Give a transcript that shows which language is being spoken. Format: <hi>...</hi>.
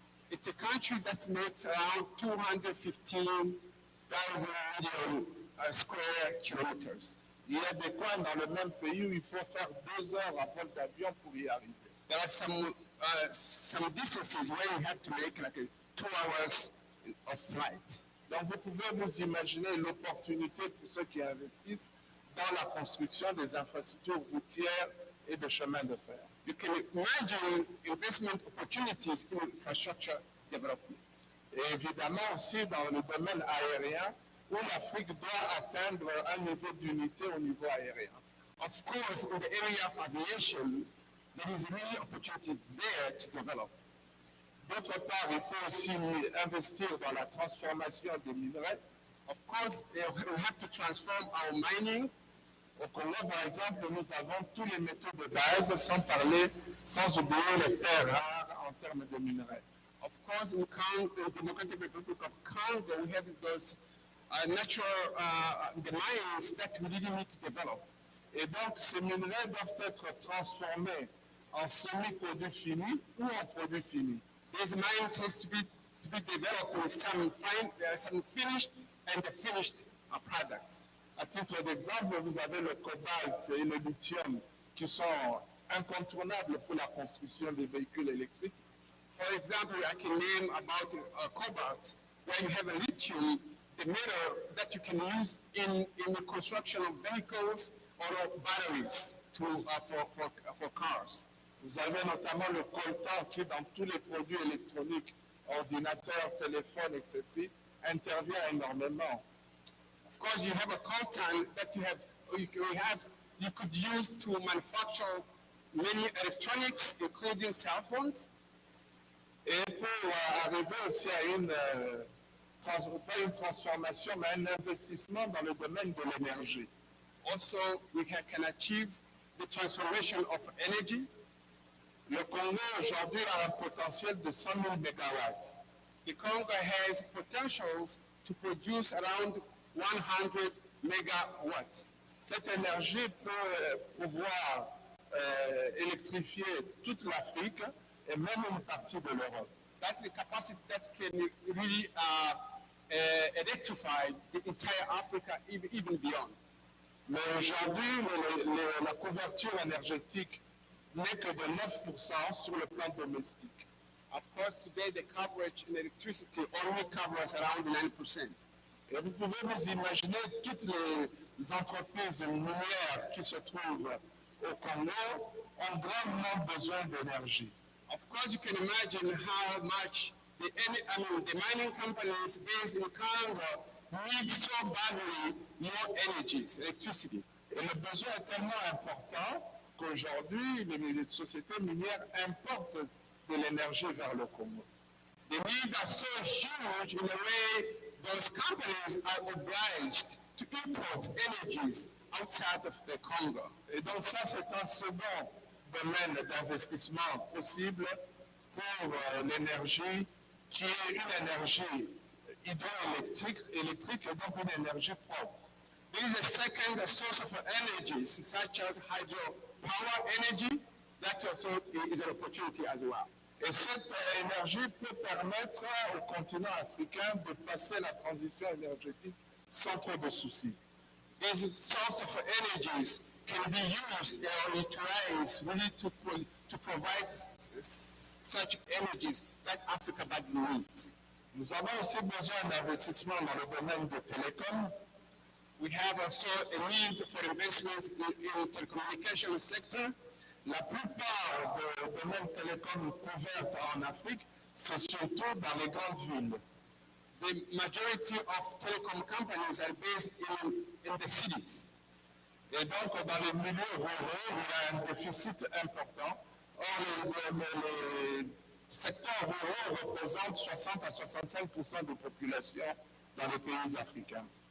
<en>It's a country that makes around 215,000 million square kilometers.</en> <fr>Il y a des coins dans le même pays où il faut faire 2 heures à vol d'avion pour y arriver.</fr> <en>There are some distances where you have to make like 2 hours of flight.</en> <fr>Donc vous pouvez vous imaginer l'opportunité pour ceux qui investissent dans la construction des infrastructures routières et de chemins de fer.</fr> <en>You can imagine investment opportunities in infrastructure development.</en> <fr>Et évidemment aussi dans le domaine aérien, où l'Afrique doit atteindre un niveau d'unité au niveau aérien.</fr> <en>Of course, in the area of aviation, there is really opportunity there to develop.</en> <fr>D'autre part, il faut aussi investir dans la transformation des minerais.</fr> <en>Of course, we have to transform our mining.</en> <fr>Au Congo, par exemple, nous avons tous les métaux de base, sans oublier les terres rares en termes de minerais.</fr> <en>Of course, in the Democratic Republic of Congo, we have those natural the mines that we really need to develop.</en> <fr>Et donc, ces minerais doivent être transformés en semi-produits finis ou en produits finis.</fr> <en>These mines has to be developed with some finished and the finished products.</en> <fr>À titre d'exemple, vous avez le cobalt et le lithium qui sont incontournables pour la construction des véhicules électriques.</fr> <en>For example, I can name about cobalt, where you have a lithium, the metal that you can use in the construction of vehicles or batteries for cars.</en> <fr>Vous avez notamment le coltan qui, dans tous les produits électroniques, ordinateurs, téléphones, etc., intervient énormément.</fr> <en>Of course, you have a coltan that you could use to manufacture many electronics, including cell phones.</en> <fr>Et pour arriver aussi à pas une transformation, mais un investissement dans le domaine de l'énergie.</fr> <en>Also, we can achieve the transformation of energy.</en> <fr>Le Congo aujourd'hui a un potentiel de 100 000 mégawatts.</fr> <en>The Congo has potentials to produce around 100 megawatts.</en> <fr>Cette énergie peut pouvoir électrifier toute l'Afrique et même une partie de l'Europe.</fr> <en>That's the capacity that can really electrify the entire Africa, even beyond.</en> <fr>Mais aujourd'hui, la couverture énergétique n'est que de 9% sur le plan domestique.</fr> <en>Of course, today the coverage in electricity only covers around 9%.</en> <fr>Et vous pouvez vous imaginer toutes les entreprises minières qui se trouvent au Congo ont grandement besoin d'énergie.</fr> <en>Of course, you can imagine how much the mining companies based in Congo need so badly more energies, electricity.</en> <fr>Et le besoin est tellement important qu'aujourd'hui, les sociétés minières importent de l'énergie vers le Congo.</fr> <en>The needs are so huge in a way those companies are obliged to import energies outside of the Congo.</en> <fr>Et donc ça, c'est un second domaine d'investissement possible pour l'énergie qui est une énergie hydroélectrique et donc une énergie propre.</fr> <en>There is a second source of energies, such as hydropower energy, that also is an opportunity as well.</en> <fr>Et cette énergie peut permettre au continent africain de passer la transition énergétique sans trop de soucis.</fr> <en>These sources of energies can be used or utilized really to provide such energies that Africa badly needs.</en> <fr>Nous avons aussi besoin d'investissement dans le domaine des télécoms.</fr> <en>We have also a need for investment in the telecommunication sector.</en> <fr>La plupart des domaines télécoms couverts en Afrique, c'est surtout dans les grandes villes.</fr> <en>The majority of telecom companies are based in the cities.</en> <fr>Et donc, dans les milieux ruraux, il y a un déficit important. Or, les secteurs ruraux représentent 60 à 65% des populations dans les pays africains.</fr>